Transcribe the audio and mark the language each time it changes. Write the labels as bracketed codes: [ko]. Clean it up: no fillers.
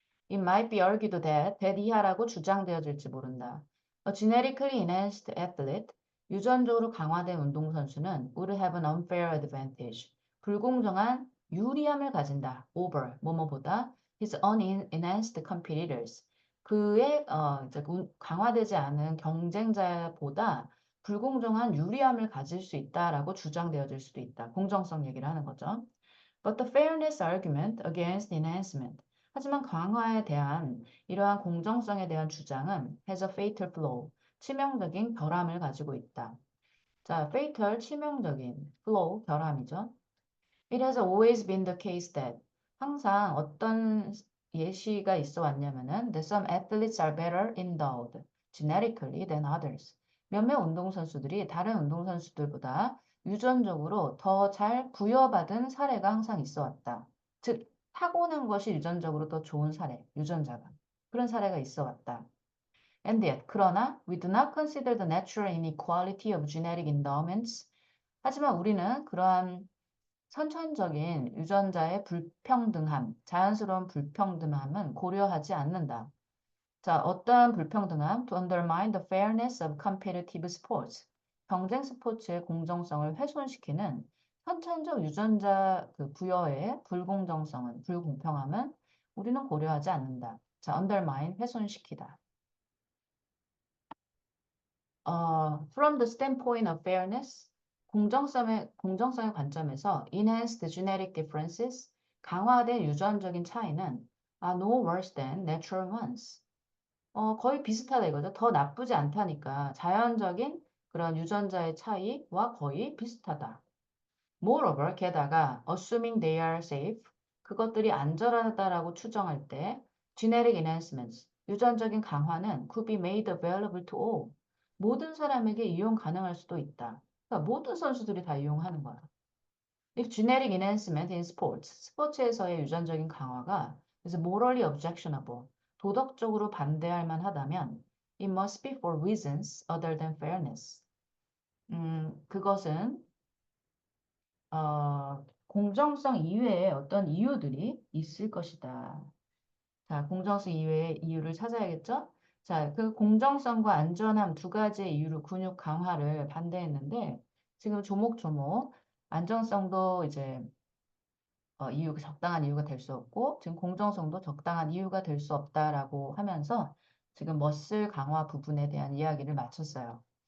[en] It might be argued that [ko] 이하라고 주장되어질지 모른다. [en] A genetically enhanced athlete, [ko] 유전적으로 강화된 운동선수는 [en] would have an unfair advantage. [ko] 불공정한 유리함을 가진다. [en] over, 뭐뭐보다 his unenhanced competitors. [ko] 그의 이제 강화되지 않은 경쟁자보다 불공정한 유리함을 가질 수 있다라고 주장되어질 수도 있다. 공정성 얘기를 하는 거죠. [en] But the fairness argument against enhancement. [ko] 하지만 강화에 대한 이러한 공정성에 대한 주장은 [en] has a fatal flaw. [ko] 치명적인 결함을 가지고 있다. 자, fatal 치명적인 flaw 결함이죠. [en] It has always been the case that [ko] 항상 어떤 예시가 있어 왔냐면은 [en] that some athletes are better endowed genetically than others. [ko] 몇몇 운동선수들이 다른 운동선수들보다 유전적으로 더 잘 부여받은 사례가 항상 있어 왔다. 즉, 타고난 것이 유전적으로 더 좋은 사례, 유전자가. 그런 사례가 있어 왔다. [en] And yet, 그러나 we do not consider the natural inequality of genetic endowments. [ko] 하지만 우리는 그러한 선천적인 유전자의 불평등함, 자연스러운 불평등함은 고려하지 않는다. 자, 어떠한 불평등함? [en] To undermine the fairness of competitive sports. [ko] 경쟁 스포츠의 공정성을 훼손시키는 선천적 유전자 그 부여의 불공정성은, 불공평함은 우리는 고려하지 않는다. 자, undermine, 훼손시키다. [en] From the standpoint of fairness, [ko] 공정성의 관점에서 [en] enhanced genetic differences, [ko] 강화된 유전적인 차이는 [en] are no worse than natural ones. [ko] 거의 비슷하다 이거죠. 더 나쁘지 않다니까 자연적인 그런 유전자의 차이와 거의 비슷하다. [en] Moreover, 게다가 assuming they are safe, [ko] 그것들이 안전하다라고 추정할 때 [en] genetic enhancements, [ko] 유전적인 강화는 [en] could be made available to all. [ko] 모든 사람에게 이용 가능할 수도 있다. 그러니까 모든 선수들이 다 이용하는 거야. [en] If genetic enhancement in sports, [ko] 스포츠에서의 유전적인 강화가 [en] is morally objectionable, [ko] 도덕적으로 반대할 만하다면 [en] it must be for reasons other than fairness. [ko] 그것은 공정성 이외에 어떤 이유들이 있을 것이다. 자, 공정성 이외의 이유를 찾아야겠죠? 자, 그 공정성과 안전함 두 가지의 이유로 근육 강화를 반대했는데 지금 조목조목 안전성도 이제 적당한 이유가 될 수 없고 지금 공정성도 적당한 이유가 될 수 없다라고 하면서 지금 머슬 강화 부분에 대한 이야기를 마쳤어요.